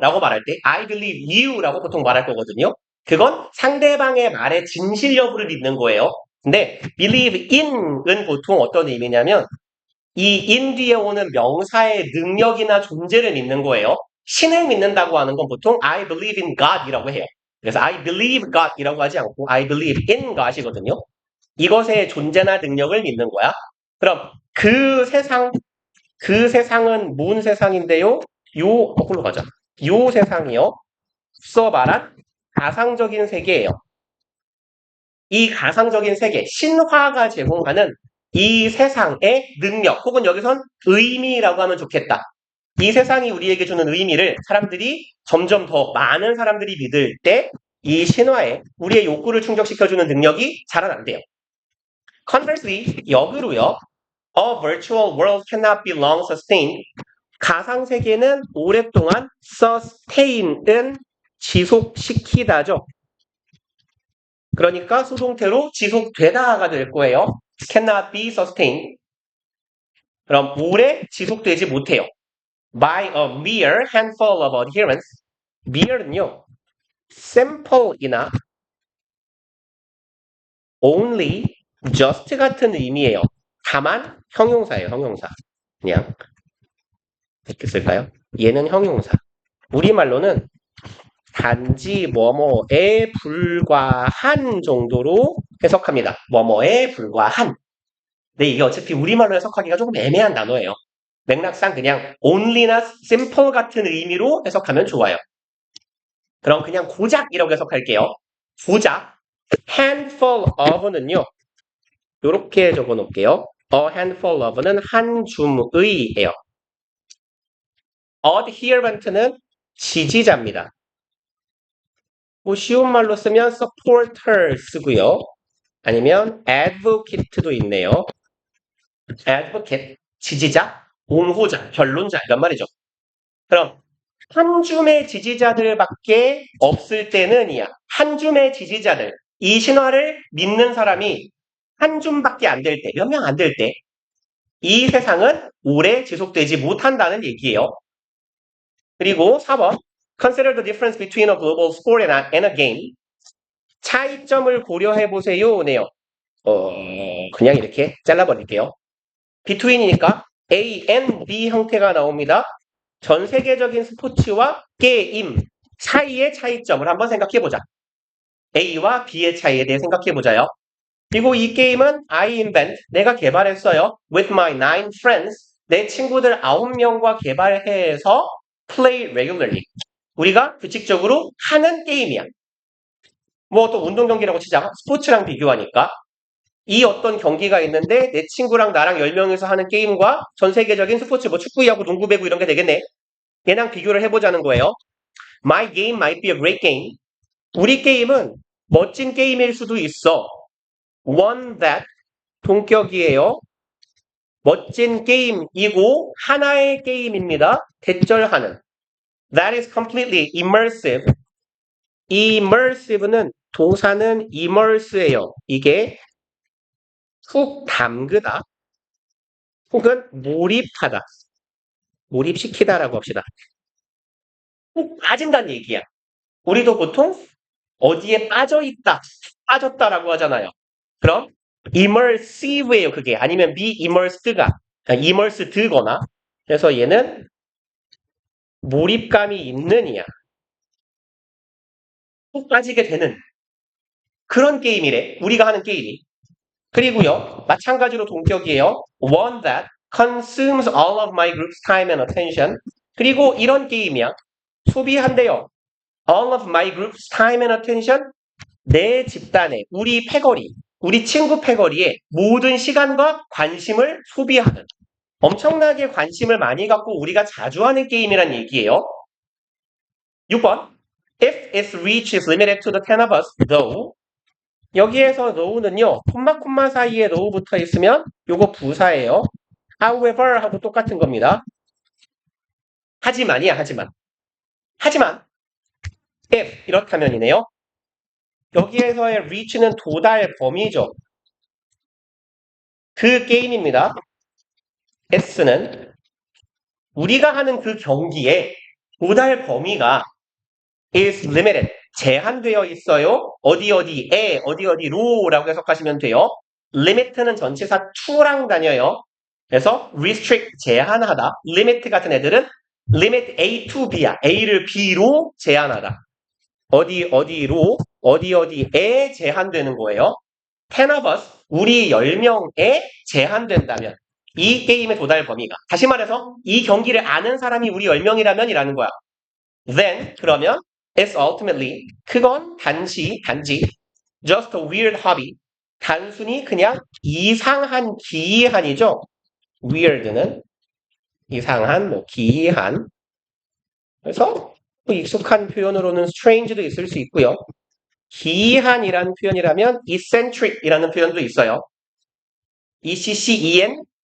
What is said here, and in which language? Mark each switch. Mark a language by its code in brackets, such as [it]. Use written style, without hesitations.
[ko] 라고 말할 때 [en] I believe you [ko] 라고 보통 말할 거거든요. 그건 상대방의 말의 진실 여부를 믿는 거예요. 근데 believe in은 보통 어떤 의미냐면 이 in 뒤에 오는 명사의 능력이나 존재를 믿는 거예요. 신을 믿는다고 하는 건 보통 [en] I believe in God [ko] 이라고 해요. 그래서 [en] I believe God [ko] 이라고 하지 않고 [en] I believe in God [ko] 이거든요. 이것의 존재나 능력을 믿는 거야. 그럼 그 세상은 뭔 세상인데요? 거꾸로 가자. 요 세상이요. 앞서 말한 가상적인 세계예요. 이 가상적인 세계, 신화가 제공하는 이 세상의 능력, 혹은 여기선 의미라고 하면 좋겠다. 이 세상이 우리에게 주는 의미를 사람들이 점점 더 많은 사람들이 믿을 때 이 신화에 우리의 욕구를 충족시켜주는 능력이 자라난대요. [en] Conversely, [ko] 역으로요. [en] A virtual world cannot be long sustained. [ko] 가상세계는 오랫동안 sustain은 지속시키다죠. 그러니까 수동태로 지속되다가 될 거예요. [en] cannot be sustained. [ko] 그럼 오래 지속되지 못해요. [en] by a mere handful of adherents. [ko] mere는요. sample이나 only, just 같은 의미예요. 다만 형용사예요. 형용사. 그냥 이렇게 쓸까요? 얘는 형용사. 우리말로는 단지 뭐뭐에 불과한 정도로 해석합니다. 뭐뭐에 불과한. 근데 이게 어차피 우리말로 해석하기가 조금 애매한 단어예요. 맥락상 그냥 only나 simple 같은 의미로 해석하면 좋아요. 그럼 그냥 고작이라고 해석할게요. 고작. handful of는요. 이렇게 적어 놓을게요. A handful of는 한 줌의예요. adherent는 지지자입니다. 뭐 쉬운 말로 쓰면 supporter 쓰고요. 아니면 advocate도 있네요. advocate, 지지자, 옹호자, 변론자 이란 말이죠. 그럼 한 줌의 지지자들밖에 없을 때는이야. 한 줌의 지지자들, 이 신화를 믿는 사람이 한 줌밖에 안 될 때, 몇 명 안 될 때, 이 세상은 오래 지속되지 못한다는 얘기예요. 그리고 4번, [en] Consider the difference between a global sport and a game. [ko] 차이점을 고려해 보세요네요. 그냥 이렇게 잘라버릴게요. between이니까 [en] A and B [ko] 형태가 나옵니다. 전 세계적인 스포츠와 게임 사이의 차이점을 한번 생각해보자. A와 B의 차이에 대해 생각해보자요. 그리고 이 게임은 [en] I invent, [ko] 내가 개발했어요. [en] With my 9 friends, [ko] 내 친구들 9명과 개발해서 [en] play regularly. [ko] 우리가 규칙적으로 하는 게임이야. 뭐 또 운동 경기라고 치자. 스포츠랑 비교하니까. 이 어떤 경기가 있는데 내 친구랑 나랑 10명이서 하는 게임과 전 세계적인 스포츠 뭐 축구, 야구, 농구, 배구 이런 게 되겠네. 얘랑 비교를 해보자는 거예요. [en] My game might be a great game. [ko] 우리 게임은 멋진 게임일 수도 있어. [en] One that [ko] 동격이에요. 멋진 게임이고 하나의 게임입니다. 대절하는. [en] That is completely immersive. [ko] immersive는 동사는 immerse예요. 이게 훅 담그다 혹은 몰입하다. 몰입시키다라고 합시다. 훅 빠진다는 얘기야. 우리도 보통 어디에 빠져있다, 빠졌다라고 하잖아요. 그럼 immersive예요, 그게. 아니면 [en] be immersed [ko] 가. immersed거나. 그래서 얘는 몰입감이 있는 이야. 훅 빠지게 되는 그런 게임이래. 우리가 하는 게임이. 그리고요, 마찬가지로 동격이에요. [en] One that consumes all of my group's time and attention. [ko] 그리고 이런 게임이야. 소비한대요. [en] All of my group's time and attention. [ko] 내 집단의, 우리 패거리, 우리 친구 패거리의 모든 시간과 관심을 소비하는. 엄청나게 관심을 많이 갖고 우리가 자주 하는 게임이란 얘기예요. 6번. [en] If its reach is limited to the 10 of us, though. [ko] 여기에서 though는요, 콤마 사이에 though 붙어 있으면 요거 부사예요. however 하고 똑같은 겁니다. 하지만이야, 하지만. 하지만, if 이렇다면이네요. 여기에서의 reach는 도달 범위죠. 그 게임입니다. S는 우리가 하는 그 경기에 도달 범위가 is limited, 제한되어 있어요. 어디에, 어디로라고 해석하시면 돼요. limit는 전치사 to랑 다녀요. 그래서 restrict, 제한하다. limit 같은 애들은 [en] limit A to B [ko] 야. A를 B로 제한하다. 어디로, 어디에 제한되는 거예요. 10 of us, 우리 10명에 제한된다면 이 게임의 도달 범위가. 다시 말해서 이 경기를 아는 사람이 우리 10명이라면 이라는 거야. [en] Then, [ko] 그러면 [en] it's ultimately, [ko] 그건 단지 [en] just a weird hobby. [ko] 단순히 그냥 이상한 기이한이죠. weird는 이상한, 뭐 기이한. 그래서 뭐 익숙한 표현으로는 strange도 있을 수 있고요. 기이한이라는 표현이라면 eccentric이라는 표현도 있어요. ECCENTRIC예요.